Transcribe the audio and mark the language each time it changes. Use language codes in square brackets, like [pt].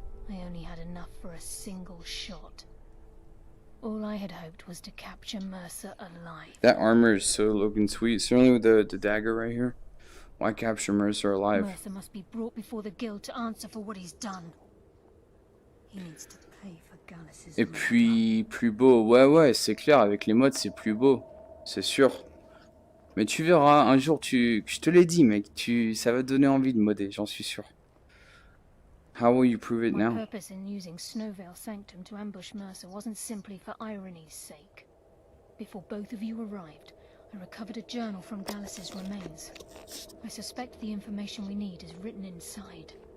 [en] I only had enough for a single shot. All I had hoped was to capture Mercer alive. That armor is so looking sweet. Certainly with the dagger right here. Why capture Mercer alive? Mercer must be brought before the guild to answer for what he's done. He needs to pay for Gallus's [fr] Et puis, plus beau. Ouais, c'est clair, avec les mods, c'est plus beau. C'est sûr. Mais tu verras, un jour, je te l'ai dit, mec, ça va te donner envie de modder, j'en suis sûr. [en] How will you prove it now? My purpose in using Snowvale Sanctum to ambush Mercer wasn't simply for irony's sake. Before both of you arrived, I recovered a journal from Gallus's remains. I suspect the information we need is written inside.